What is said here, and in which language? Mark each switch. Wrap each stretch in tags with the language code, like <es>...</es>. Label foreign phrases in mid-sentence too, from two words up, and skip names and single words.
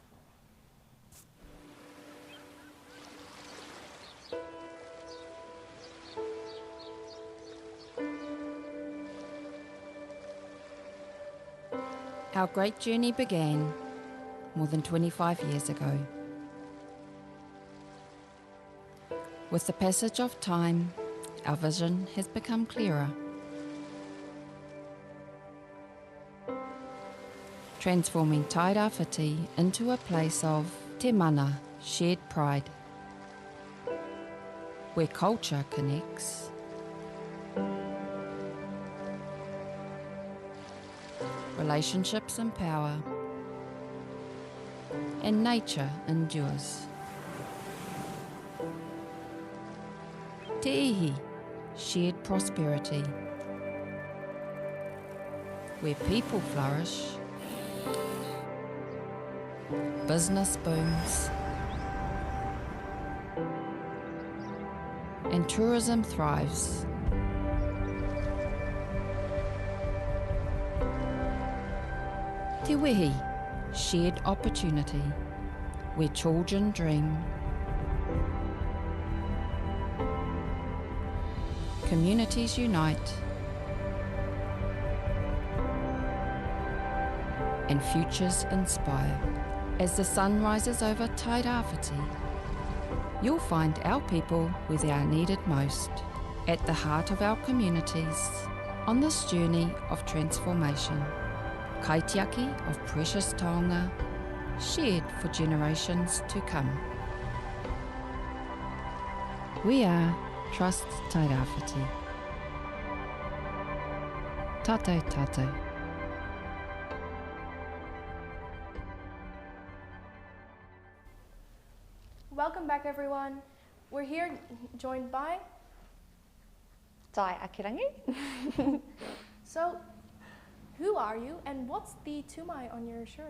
<en>Our great journey began more than 25 years ago. With the passage of time, our vision has become clearer. Transforming Te Tairawhiti into a place of</en> <mi>te mana,</mi> <en>shared pride, where culture connects, relationships empower, and nature endures.</en> <mi>Te ihi,</mi> <en>shared prosperity, where people flourish, business booms, and tourism thrives.</en> <mi>Te wehi,</mi> <en>shared opportunity, where children dream, communities unite, and futures inspire. As the sun rises over Te Tairawhiti, you'll find our people where they are needed most, at the heart of our communities, on this journey of transformation. Kaitiaki of precious taonga, shared for generations to come. We are Trust Tairawhiti.</en> <mi>Tātou tātou.</mi> <en>Welcome back, everyone. We're here joined by... Tai Akirangi. So, who are you and what's the tumai on your shirt?</en>